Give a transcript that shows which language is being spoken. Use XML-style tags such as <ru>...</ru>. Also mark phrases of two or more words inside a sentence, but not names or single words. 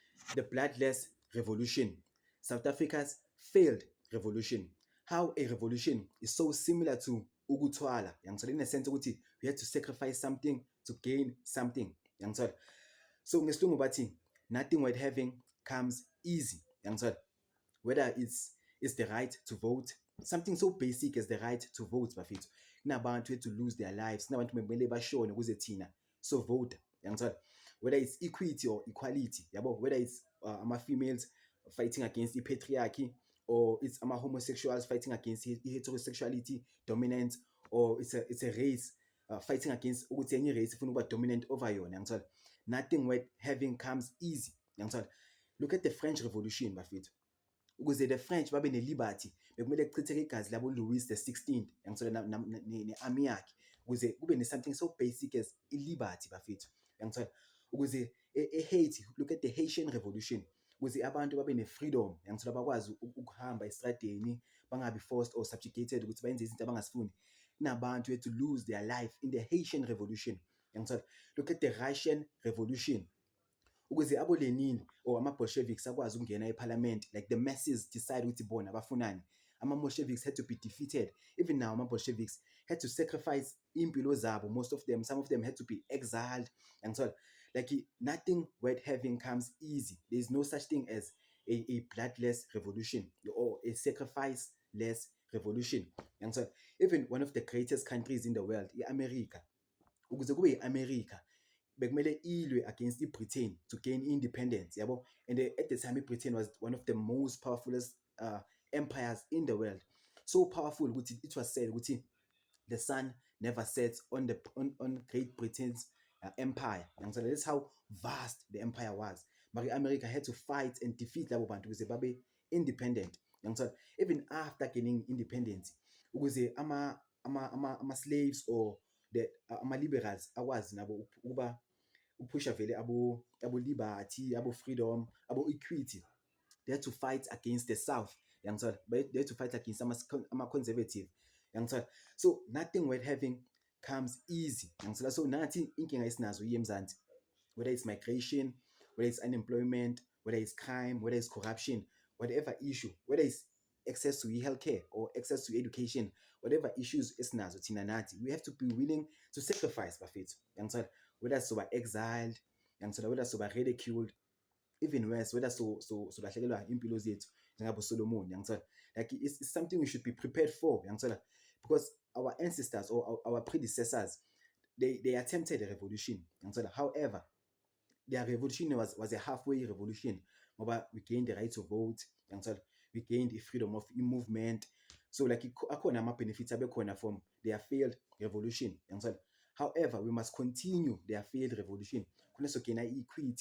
<en>the bloodless revolution, South Africa's failed revolution. How a revolution is so similar to ukuthwala, in a sense ukuthi we had to sacrifice something to gain something. So</en> <zu>ngesilungu bathi</zu> <en>nothing worth having comes easy. Whether it's the right to vote, something so basic as the right to vote, bafethu. Kunabantu to lose their lives,</en> <zu>kunabantu bekumele bashone ukuze thina</zu> <en>so vote. Whether it's equity or equality, whether it's ama-females fighting against patriarchy, or it's homosexuals fighting against heterosexuality dominance, or it's a race fighting against</en> <zu>ukuthi enye</zu> <en>race</en> <zu>ifuna ukuba</zu> <en>dominant over yona. Nothing worth having comes easy. Look at the French Revolution, bafethu.</en> <zu>Ukuze</zu> <en>the French</en> <zu>babe ne-liberty bekumele kuchitheke igazi labo Louis the 16th ne-army yakhe ukuze kube ne-</zu> <en>something so basic as</en> <zu>i-liberty,</zu> <en>bafethu.</en> <zu>Ukuze eHaiti,</zu> <en>look at the Haitian Revolution,</en> <zu>ukuze abantu babe ne-freedom, bakwazi ukuhamba estradeni, bangabi</zu> <en>forced or subjugated</en> <zu>ukuthi bayenze izinto abangazifuni.</zu> <en>Kunabantu had to lose their life in the Haitian Revolution. Look at the Russian Revolution,</en> <zu>ukuze abo-Lenin or ama-Bolsheviks akwazi ukungena eParliament,</zu> <en>like the masses decide</en> <zu>ukuthi bona bafunani.</zu> <en>Ama-Bolsheviks had to be defeated. Even now, ama-Bolsheviks had to sacrifice</en> <zu>impilo zabo,</zu> <en>most of them. Some of them had to be exiled. Like nothing worth having comes easy. There is no such thing as a bloodless revolution or a sacrifice-less revolution. Even one of the greatest countries in the world, America,</en> <zu>ukuze kube i-America, bekumele ilwe</zu> <en>against Britain to gain independence, and at the time Britain was one of the most powerful empires in the world. So powerful, it was said the sun never sets on Great Britain's empire. So that's how vast the empire was. But America had to fight and defeat</en> <zu>labo bantu ukuze babe</zu> <en>independent. Even after gaining independence,</en> <zu>ukuze ama-slaves or the ama-liberals akwazi nabo ukuba upusha vele abo-liberty, abo-freedom,</zu> <en>abo-equity, they had to fight against the South. They had to fight against ama-conservative. So nothing worth having comes easy.</en> <zu>So nathi inkinga esinazo eMzansi,</zu> <en>whether it's migration, whether it's unemployment, whether it's crime, whether it's corruption, whatever issue, whether it's access to healthcare or access to education, whatever issues</en> <zu>esinazo thina nathi,</zu> <en>we have to be willing to sacrifice, bafethu. Whether soba exiled, whether soba ridiculed, even worse, whether</en> <zu>solahlekelwa impilo zethu njengabo</zu> <en>Solomon. Like it's something we should be prepared for, because our ancestors or our predecessors, they attempted a revolution. However, their revolution was a halfway revolution. We gained the right to vote, we gained the freedom of movement. So like</en> <zu>akhona ama-benefits abekhona</zu> <en>from their failed revolution. However, we must continue their failed revolution.</en> <zu>Kuneso</zu> <en>gain equity.</en>